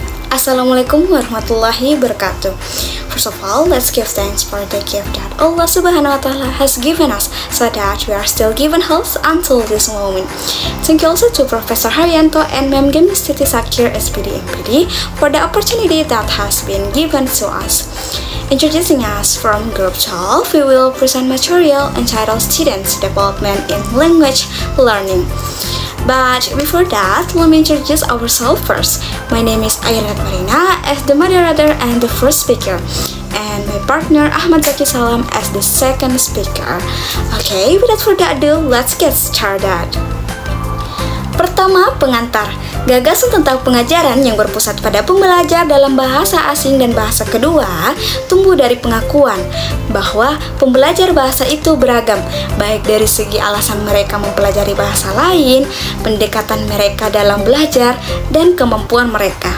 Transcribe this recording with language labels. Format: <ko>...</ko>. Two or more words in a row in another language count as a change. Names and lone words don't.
<ar>السلام عليكم ورحمة الله وبركاته.</ar> <en>First of all, let's give thanks for the gift that</en> <ar>الله سبحانه وتعالى</ar> <en>has given us, so that we are still given health until this moment. Thank you also to Professor Haryanto and Mem Gemis Titi Sakir SPD MPD for the opportunity that has been given to us. Introducing us from Group 12, we will present material entitled Students' Development in Language Learning. But before that, let me introduce ourselves first. My name is Ayana Marina as the moderator and the first speaker, and my partner Ahmad Zaki Salam as the second speaker. Okay, without further ado, let's get started.</en> <id>Pertama, pengantar. Gagasan tentang pengajaran yang berpusat pada pembelajar dalam bahasa asing dan bahasa kedua tumbuh dari pengakuan bahwa pembelajar bahasa itu beragam, baik dari segi alasan mereka mempelajari bahasa lain, pendekatan mereka dalam belajar, dan kemampuan mereka.</id>